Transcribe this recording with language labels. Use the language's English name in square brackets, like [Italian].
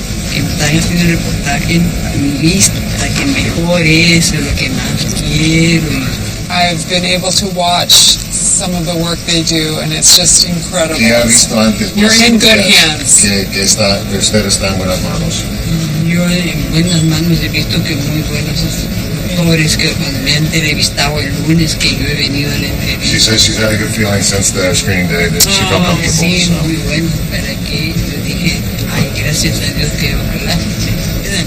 [Spanish] Que me están haciendo el reportaje en mi vista, para que mejore eso, es lo que más quiero. [English] I've been able to watch some of the work they do, and it's just incredible. [Spanish] ¿Qué ha visto antes? [English] You're in good hands. [Spanish] Que usted está en buenas manos. Yo en buenas manos he visto que muy buenos doctores que me han entrevistado el lunes que yo he venido a la entrevista. [English] She says she's had a good feeling since the screening day that she felt comfortable. [Spanish] Sí, [English] So. [Spanish] muy bueno. Para que yo dije, ay, gracias a Dios que ojalá se quedan.